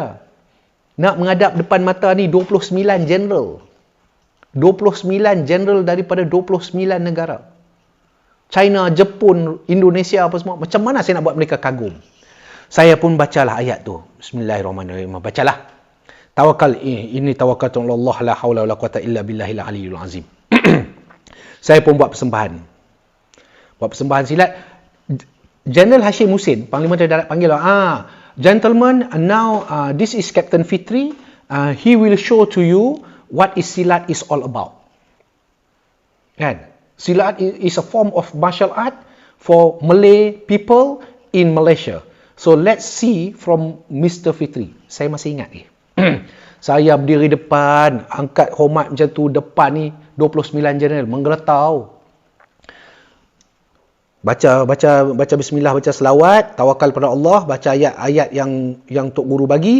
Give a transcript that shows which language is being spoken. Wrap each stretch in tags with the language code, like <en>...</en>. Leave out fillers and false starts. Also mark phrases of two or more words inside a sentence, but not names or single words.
<ms>Nak menghadap depan mata ni 29 general. 29 general daripada 29 negara. China, Jepun, Indonesia apa semua. Macam mana saya nak buat mereka kagum? Saya pun bacalah ayat tu.</ms> <ar>بسم الله الرحمن الرحيم.</ar> <ms>Bacalah. Tawakal, ini tawakal Allah,</ms> <ar>لا حول ولا قوة إلا بالله العلي العظيم.</ar> <ms>Saya pun buat persembahan. Buat persembahan silat. General Hashim Husin, Panglima Tentera Darat panggil,</ms> <en>gentlemen, now this is Captain Fitri. He will show to you what is silat is all about.</en> <ms>Kan?</ms> <en>Silat is a form of martial art for Malay people in Malaysia. So let's see from Mr.</en> <ms>Fitri. Saya masih ingat ni. Saya berdiri depan, angkat hormat macam tu, depan ni 29 general menggeletar. Baca bismillah, baca selawat, tawakal pada Allah, baca ayat-ayat yang Tok Guru bagi.</ms>